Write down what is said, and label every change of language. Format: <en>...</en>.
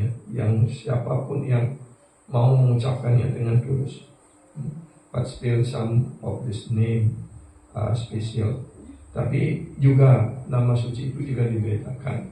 <id>Yang siapapun yang mau mengucapkannya dengan tulus.</id> <en>But still some of this name are special.</en> <id>Tapi juga nama suci itu juga dibedakan.</id>